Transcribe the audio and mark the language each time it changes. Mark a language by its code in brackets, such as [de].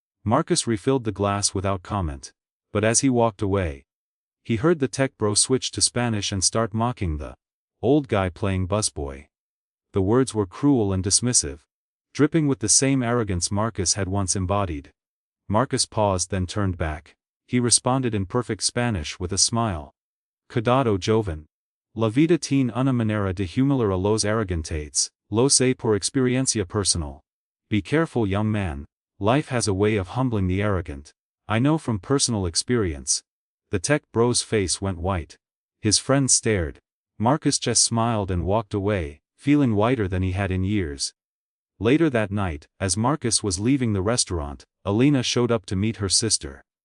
[en] Marcus refilled the glass without comment. But as he walked away, he heard the tech bro switch to Spanish and start mocking the old guy playing busboy. The words were cruel and dismissive, dripping with the same arrogance Marcus had once embodied. Marcus paused, then turned back. He responded in perfect Spanish with a smile. [es] Cuidado joven. La vida tiene una manera de humilar a los arrogantes, lo sé por experiencia personal. [en] Be careful young man, life has a way of humbling the arrogant. I know from personal experience. The tech bro's face went white. His friend stared. Marcus just smiled and walked away, feeling lighter than he had in years. Later that night, as Marcus was leaving the restaurant, Alina showed up to meet her sister.